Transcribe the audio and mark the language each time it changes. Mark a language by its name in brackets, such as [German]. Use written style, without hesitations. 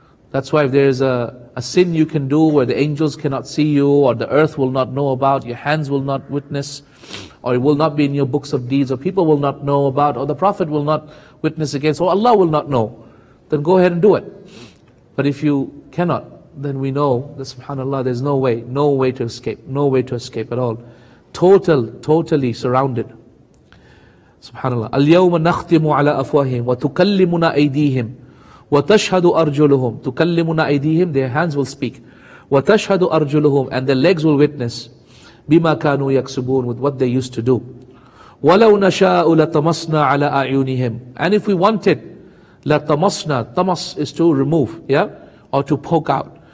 [English] That's why if there is a sin you can do where the angels cannot see you, or the earth will not know about, your hands will not witness, or it will not be in your books of deeds, or people will not know about, or the Prophet will not witness against, or Allah will not know, then go ahead and do it. But if you cannot, then we know that subhanallah, there's no way to escape, no way to escape at all. Totally surrounded. Subhanallah. [Arabic] اليوم نختم على أفواههم وتكلمنا أيديهم وتشهد أرجلهم. تكلمنا أيديهم, [English] their hands will speak. [Arabic] وتشهد أرجلهم, [English] and their legs will witness. [Arabic] بما كانوا يكسبون, [English] with what they used to do. [Arabic] ولو نشاء لطمسنا على أعينهم, [English] and if we wanted, لطمسنا, tamas is to remove, yeah, or to poke out.